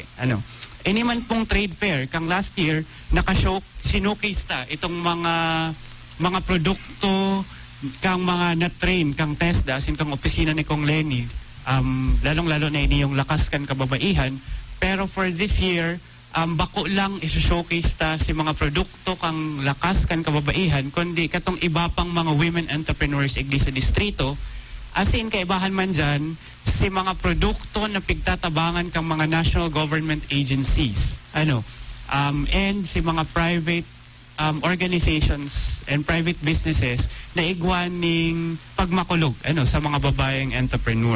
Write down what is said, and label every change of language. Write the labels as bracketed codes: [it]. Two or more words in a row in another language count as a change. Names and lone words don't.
[bik] Ini man pong [en] trade fair, [bik] kang [en] last year, [bik] sinukis ta itong mga produkto, kang mga na-train, kang TESDA, asin kang opisina ni Kong Lenny, lalong-lalo na ini yung lakas kan kababaihan, pero [en] for this year, [bik] bako lang isu-showcase ta si mga produkto kang lakas kan kababaihan, kundi katong iba pang mga [en] women entrepreneurs [bik] igdi sa distrito, asin kaibahan man dyan, si mga produkto na pigtatabangan kang mga [en] national government agencies, and [bik] si mga [en] private organizations and private businesses [bik] na igwaning pagmakulog sa mga babaeng entrepreneur.